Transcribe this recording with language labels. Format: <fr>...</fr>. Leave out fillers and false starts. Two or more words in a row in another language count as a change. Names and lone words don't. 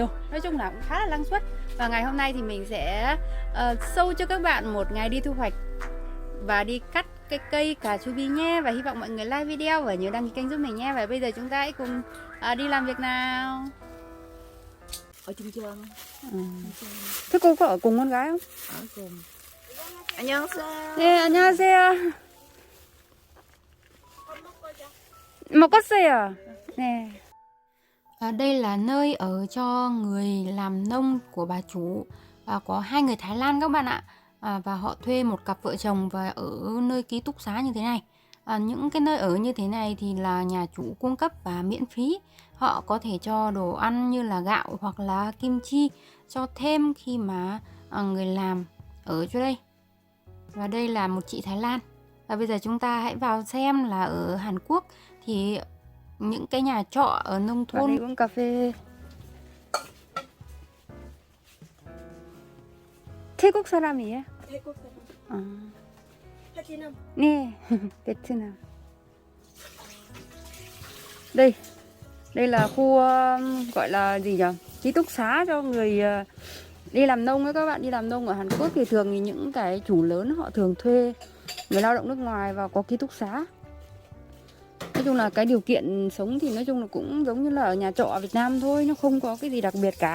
<vi>Nói chung là cũng khá là năng suất. Và ngày hôm nay thì mình sẽ show cho các bạn một ngày đi thu hoạch và đi cắt cái cây cà chua bi nhé. Và hy vọng mọi người like video và nhớ đăng ký kênh giúp mình nhé. Và bây giờ chúng ta hãy cùng đi làm việc nào. Ở chung trường. Thế cô có ở cùng con gái không? Ở cùng.</vi> <ko>안녕하세요. 네, 안녕하세요. 먹었어요. 네.</ko> <vi>Đây là nơi ở cho người làm nông của bà chủ. Có 2 người Thái Lan các bạn ạ. Và họ thuê một cặp vợ chồng và ở nơi ký túc xá như thế này. Những cái nơi ở như thế này thì là nhà chủ cung cấp và miễn phí. Họ có thể cho đồ ăn như là gạo hoặc là kim chi cho thêm khi mà người làm ở chỗ đây. Và đây là một chị Thái Lan. Và bây giờ chúng ta hãy vào xem là ở Hàn Quốc thì những cái nhà trọ ở nông thôn. Đây uống cà phê.</vi> <ko>태국 사람이에요? 태국 사람. 베트남. 네, 베트남.</ko> <vi>Đây là khu gọi là gì nhỉ? Ký túc xá cho người đi làm nông ấy các bạn. Đi làm nông ở Hàn Quốc thì thường thì những cái chủ lớn họ thường thuê người lao động nước ngoài và có ký túc xá. Nói chung là cái điều kiện sống thì nói chung là cũng giống như là ở nhà trọ ở Việt Nam thôi, nó không có cái gì đặc biệt cả.</vi>